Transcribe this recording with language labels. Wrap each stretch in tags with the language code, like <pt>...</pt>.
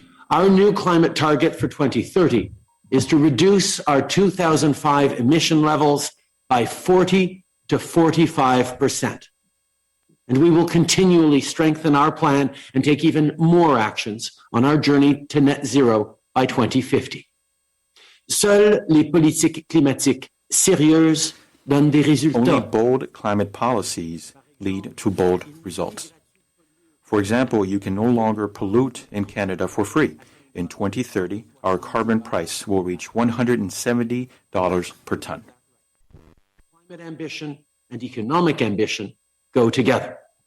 <en>Our new climate target for 2030 is to reduce our 2005 emission levels by 40 to 45%. And we will continually strengthen our plan and take even more actions on our journey to net zero by 2050.</en> <fr>Seules les politiques climatiques sérieuses donnent des résultats.</fr> <en>Only bold climate policies lead to bold results. For example, you can no longer pollute in Canada for free. In 2030, our carbon price will reach $170 per ton. Climate ambition and economic ambition go together.</en>